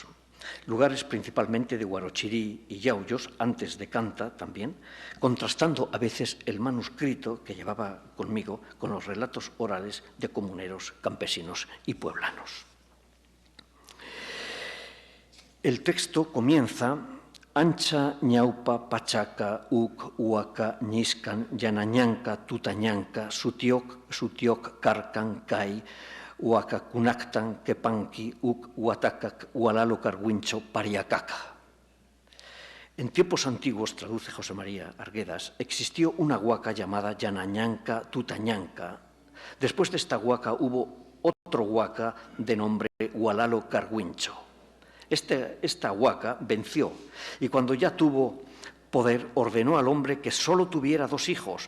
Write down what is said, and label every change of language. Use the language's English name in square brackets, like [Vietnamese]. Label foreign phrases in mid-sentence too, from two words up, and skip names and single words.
[Spanish] Lugares principalmente de Huarochirí y Yauyos, antes de Canta también, contrastando a veces el manuscrito que llevaba conmigo con los relatos orales de comuneros, campesinos y pueblanos. El texto comienza: [Quechua] Ancha, ñaupa, pachaca, uc, huaca, ñiscan, yanañanca, tutañanca, sutiok, carcan, kai, huaca, cunactan, quepanqui, uc, huatacac, hualalo, carguincho, pariacaca. [Spanish] En tiempos antiguos, traduce José María Arguedas, existió una huaca llamada Yanañanca, Tutañanca. Después de esta huaca hubo otro huaca de nombre Hualalo, Carguincho. Esta huaca venció y cuando ya tuvo poder ordenó al hombre que solo tuviera 2 hijos.